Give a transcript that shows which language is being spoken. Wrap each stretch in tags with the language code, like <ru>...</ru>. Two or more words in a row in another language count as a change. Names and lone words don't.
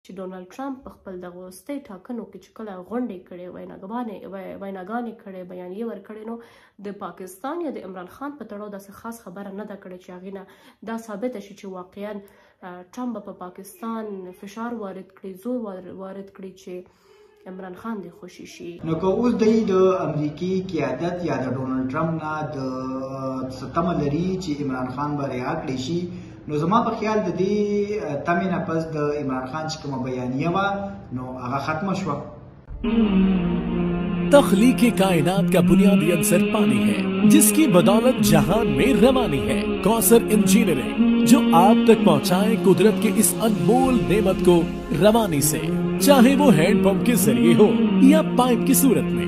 <ps>چې ډونالد ټرمپ په خپل دغه وروستۍ ټاکنو کې چې کله غونډې کړې ویناګانې کړې بیانیې ورکړې نو د پاکستان یا د عمران خان په تړاو داسې خاص خبره نه ده کړې چې هغې نه دا ثابته شي چې واقعا ټرمپ به په پاکستان فشار وارد کړي زور وارد کړي چې عمران خان دې خوشي شي. نو که اوس د امریکي قیادت یا د ډونالد ټرمپ نه د تمه لري چې عمران خان به رها کړی شي نو زما په خیال د دې تمې نه پس د عمران خان چې کومه بیانیه وه نو هغه ختمه شوه.</ps> <ur>تخلیق کائنات کا بنیادی عنصر پانی ہے جس کی بدولت جہان میں روانی ہے. کوثر انجینئرنگ جو آپ تک پہنچائے قدرت کے اس انمول نعمت کو روانی سے، چاہے وہ</ur> <en>hand pump</en> <ur>کے ذریعے ہو یا پائپ کی صورت میں.</ur>